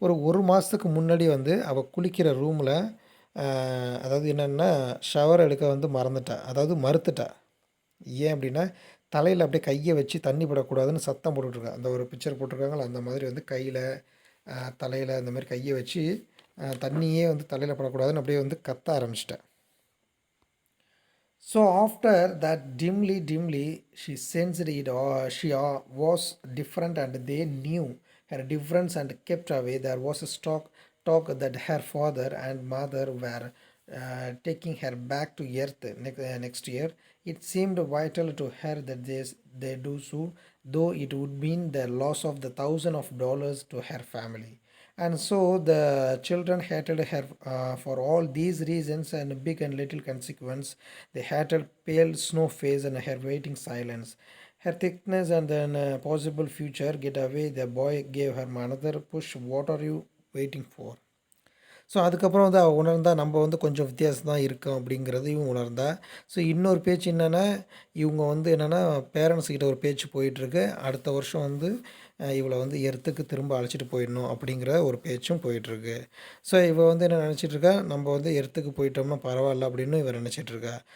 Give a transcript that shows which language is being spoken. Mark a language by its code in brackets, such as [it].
[ta] ஒரு மாதத்துக்கு முன்னாடி வந்து அவள் குளிக்கிற ரூமில் அதாவது என்னென்னா ஷவர் எடுக்க வந்து மறந்துட்டா, அதாவது மறுத்துட்டா. ஏன் அப்படின்னா தலையில் அப்படியே கையை வச்சு தண்ணி படக்கூடாதுன்னு சத்தம் போட்டுட்ருக்கா. அந்த ஒரு பிக்சர் போட்டிருக்காங்களா அந்த மாதிரி வந்து கையில் தலையில் இந்த மாதிரி கையை வச்சு தண்ணியே வந்து தலையில் படக்கூடாதுன்னு அப்படியே வந்து கத்த ஆரம்பிச்சிட்டேன். [en] So after that, dimly, she sensed it. She was different, and they knew her difference and kept away. There was a talk that her father and mother were taking her back to earth next year. It seemed vital to her that they do so, though it would mean the loss of the $1,000 to her family. And so the children hated her for all these reasons and big and little consequence. They hated pale snow face and her waiting silence, her thickness and then possible future getaway. The boy gave her another push. What are you waiting for? [ta] So அதுக்கப்புறம் வந்து அவள் உணர்ந்தா நம்ம வந்து கொஞ்சம் வித்தியாசம் தான் இருக்கோம் அப்படிங்கிறதையும் உணர்ந்தா. ஸோ இன்னொரு பேச்சு என்னென்னா, இவங்க வந்து என்னென்னா பேரண்ட்ஸ்கிட்ட ஒரு பேச்சு போயிட்டுருக்கு, அடுத்த வருஷம் வந்து இவளை வந்து எர்த்துக்கு திரும்ப அழைச்சிட்டு போயிடணும் அப்படிங்கிற ஒரு பேச்சும் போயிட்டுருக்கு. ஸோ இவள் வந்து என்ன நினச்சிட்ருக்கா, நம்ம வந்து எர்த்துக்கு போயிட்டோம்னா பரவாயில்ல அப்படின்னு இவள் நினச்சிட்ருக்கா.